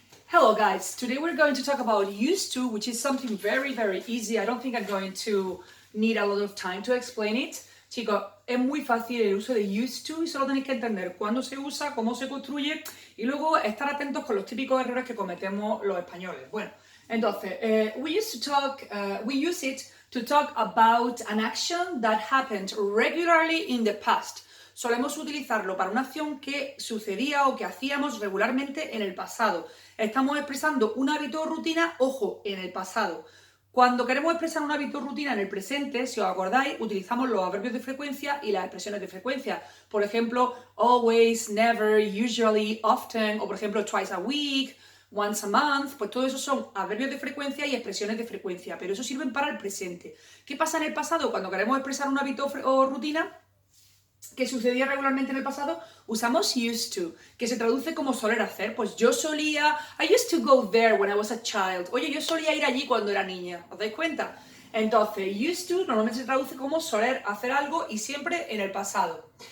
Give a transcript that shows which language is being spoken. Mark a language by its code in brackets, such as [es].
[en] Hello guys, today we're going to talk about used to, which is something very easy. I don't think I'm going to need a lot of time to explain it. [es] Chicos, es muy fácil el uso de used to y solo tenéis que entender cuándo se usa, cómo se construye y luego estar atentos con los típicos errores que cometemos los españoles. Bueno, entonces, [en] we use it to talk about an action that happened regularly in the past. [es] Solemos utilizarlo para una acción que sucedía o que hacíamos regularmente en el pasado. Estamos expresando un hábito o rutina, ojo, en el pasado. Cuando queremos expresar un hábito o rutina en el presente, si os acordáis, utilizamos los adverbios de frecuencia y las expresiones de frecuencia. Por ejemplo, [en] always, never, usually, often, [es] o por ejemplo, [en] twice a week, once a month, [es] pues todo eso son adverbios de frecuencia y expresiones de frecuencia, pero eso sirven para el presente. ¿Qué pasa en el pasado? Cuando queremos expresar un hábito o rutina que sucedía regularmente en el pasado, usamos used to, que se traduce como soler hacer. Pues yo solía, [en] I used to go there when I was a child. [es] Oye, yo solía ir allí cuando era niña, ¿os dais cuenta? Entonces, used to normalmente se traduce como soler hacer algo y siempre en el pasado.